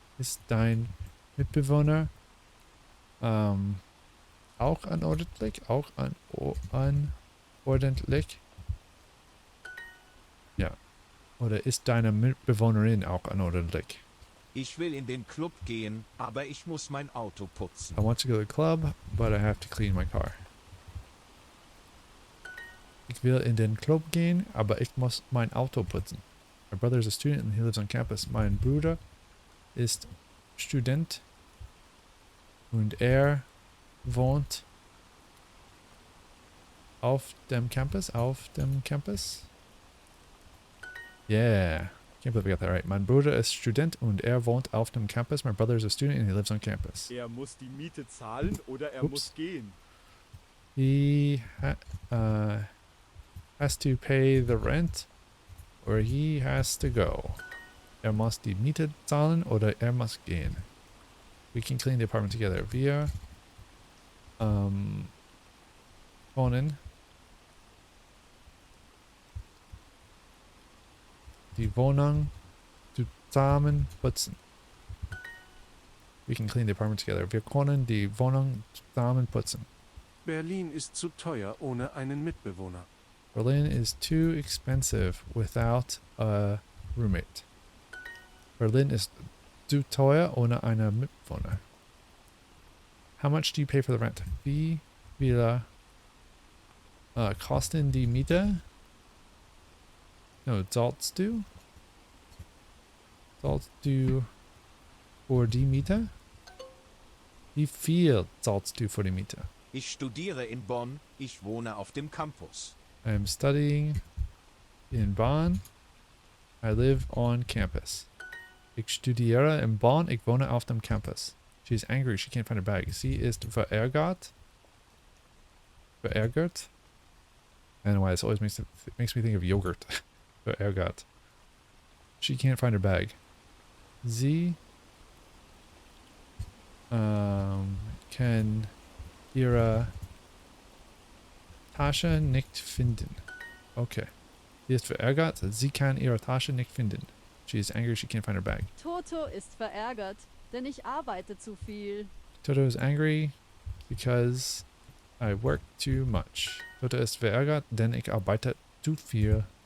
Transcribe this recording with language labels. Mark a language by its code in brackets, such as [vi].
[de] Ist dein Mitbewohner auch unordentlich? Auch unordentlich? Ja. Oder ist deine Mitbewohnerin auch unordentlich? Ich will in den Club gehen, aber ich muss mein Auto putzen. [en] I want to go to the club, but I have to clean my car. [de] Ich will in den Club gehen, aber ich muss mein Auto putzen. [en] My brother is a student and he lives on campus. [de] Mein Bruder ist Student und wohnt auf dem Campus. Auf dem Campus? Yeah. [en] Can't believe I got that right. [de] Mein Bruder ist Student und wohnt auf dem Campus. [en] My brother is a student and he lives on campus. [de] Er muss die Miete zahlen oder er Ups. muss gehen. [en] He has to pay the rent or he has to go. [de] Muss die Miete zahlen oder muss gehen. [en] We can clean the apartment together. [de] Wir wohnen die Wohnung zusammen putzen. [en] We can clean the apartment together. [de] Wir können die Wohnung zusammen putzen. Berlin ist zu teuer ohne einen Mitbewohner. [en] Berlin is too expensive without a roommate. [de] Berlin [en] is [de] zu teuer ohne einen Mitbewohner. [en] How much do you pay for the rent? [de] Wie viel kosten die Miete? No, zahlst du? Zahlst du für die Miete? Wie viel zahlst du für die Miete? Ich studiere in Bonn, ich wohne auf dem Campus. [en] I am studying in Bonn. I live on campus. [de] Ich studiere in Bonn, ich wohne auf dem Campus. [en] She's angry, she can't find her bag. [de] Sie ist verärgert. Verärgert? [en] I don't know why this always makes me think of yogurt. Verärgert. She can't find her bag. [de] Sie kann ihre Tasche nicht finden. Okay. Sie ist verärgert. Sie kann ihre Tasche nicht finden. [en] She is angry. She can't find her bag. [de] Toto ist verärgert, denn ich arbeite zu viel. [en] Toto is angry because I work too much. [de] Toto ist verärgert, denn ich arbeite zu viel.